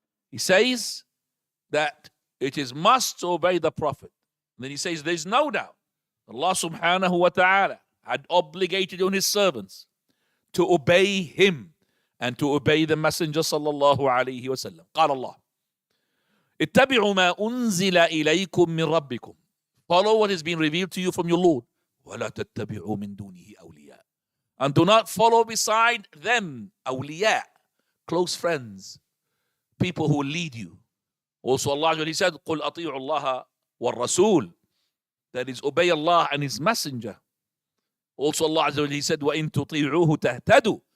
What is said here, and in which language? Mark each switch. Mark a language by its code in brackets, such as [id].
[en] He says that it is must to obey the Prophet. And then he says there's no doubt Allah subhanahu wa ta'ala had obligated on his servants to obey him and to obey the Messenger sallallahu alayhi wa sallam. [ar] قال الله اتبعوا ما أنزل إليكم من ربكم. [en] Follow what has been revealed to you from your Lord. [ar] ولا تتبعوا من دونه أولياء. [en] And do not follow beside them أولياء, close friends, people who will lead you. Also Allah, he said, [ar] قل أطيعوا الله والرسول. [en] That is, obey Allah and His Messenger. Also Allah, he said, [ar] وَإِن تُطِيعُوهُ تَهْتَدُوا.